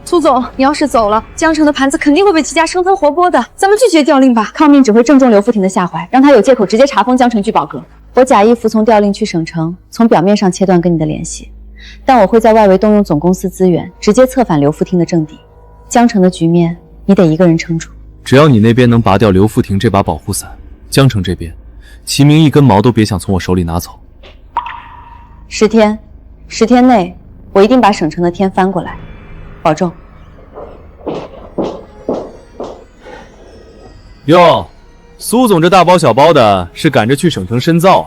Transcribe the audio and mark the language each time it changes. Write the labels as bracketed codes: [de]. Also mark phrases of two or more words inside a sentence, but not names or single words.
[zh] 苏总，你要是走了，江城的盘子肯定会被齐家生吞活剥的。咱们拒绝调令吧，抗命只会正中刘副廷的下怀，让他有借口直接查封江城聚宝阁。我假意服从调令去省城，从表面上切断跟你的联系，但我会在外围动用总公司資源，直接策反劉副廷的政敵。江城的局面，你得一個人撐住。只要你那邊能拔掉劉副廷這把保護傘，江城這邊，齊明一根毛都別想從我手裡拿走。 10天內，我一定把省城的天翻過來，保重。喲，蘇總這大包小包的，是趕着去省城深造啊！